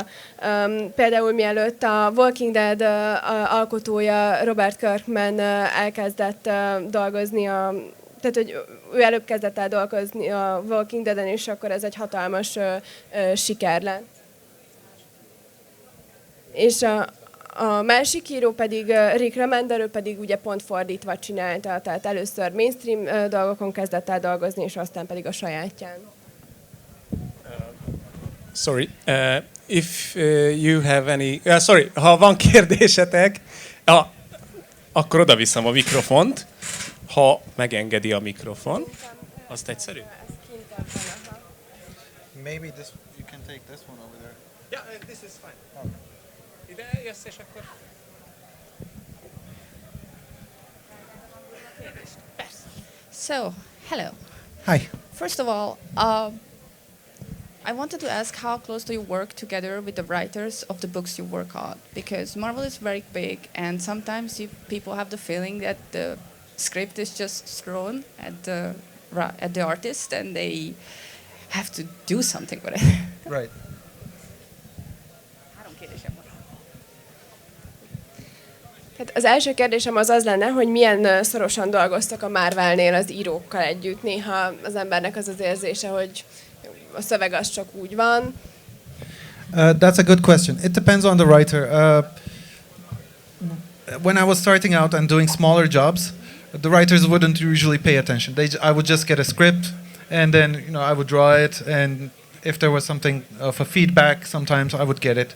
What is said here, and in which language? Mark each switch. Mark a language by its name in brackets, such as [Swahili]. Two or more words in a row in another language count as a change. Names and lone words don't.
[Hungarian] Például mielőtt a Walking Dead alkotója Robert Kirkman elkezdett dolgozni tehát, hogy ő előbb kezdett el dolgozni a Walking Dead-en, és akkor ez egy hatalmas siker lett. És a másik író pedig, Rick Remender, ő pedig ugye pont fordítva csinálta, tehát először mainstream dolgokon kezdett el dolgozni, és aztán pedig a sajátján. [English] Sorry, if you have any... sorry, [Hungarian] ha van kérdésetek, akkor oda viszem a mikrofont, ha megengedi a mikrofon. Azt egyszerű? [English] Maybe you can take this one over there. Yeah, this is fine. [Hungarian] Ide jössz, és akkor... [English] So, hello. Hi. First of all, I wanted to ask how close do you work together with the writers of the books you work on? Because Marvel is very big, and sometimes people have the feeling that the script is just thrown at the artist, and they have to do something with it. Right. [Hungarian] Hát az első kérdésem az lenne, hogy milyen szorosan dolgoztak a Marvelnél az írókkal együtt. Néha az embernek az az érzése, hogy a szöveg az csak úgy van. [English] That's a good question. It depends on the writer. When I was starting out and doing smaller jobs, the writers wouldn't usually pay attention. I would just get a script, and then I would draw it, and if there was something of a feedback, sometimes I would get it.